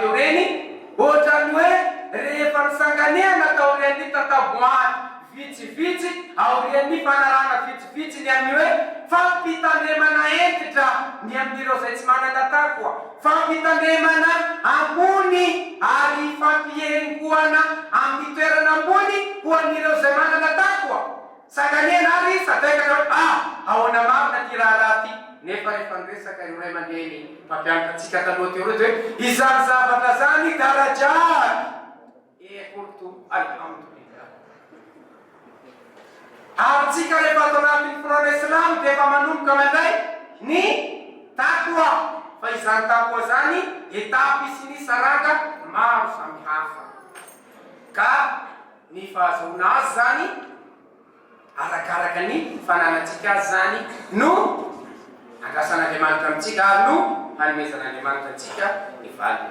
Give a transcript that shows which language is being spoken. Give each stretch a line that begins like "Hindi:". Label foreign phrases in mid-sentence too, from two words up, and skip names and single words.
Malagasy: teo reny, ohatrany hoe rehefa nisanganehana tao reny tataboaty vitsivitsy aorian'ny fanarana vitsivitsy ny amin'ny hoe fampitandremana entitra ny amin'ireo zay tsy manana takoa, fampitandremana ambony ary fampiengoana amin'ny toerana ambony ho an'ireo zay manana takoa. Sanganena ary sadaika ahoana marina ty raha ty nefa rehefa niresaka ireo ray aman-dreny mpampianatra taloha teo reto hoe izany zavatra zany
Arabic: درجات قلت الحمد لله.
Malagasy: Ary atsika rehefa ato anatin'ny finoana Islamo dia efa manomboka mandray ny takwa. Fa izany takwa zany etapy sy ny saranga maro samihafa. Ka ny fahazoana azy zany arakaraka ny fananantsika azy zany no andrasan'Andriamanitra amintsika ary no hanomezan'Andriamanitra antsika ny valiny.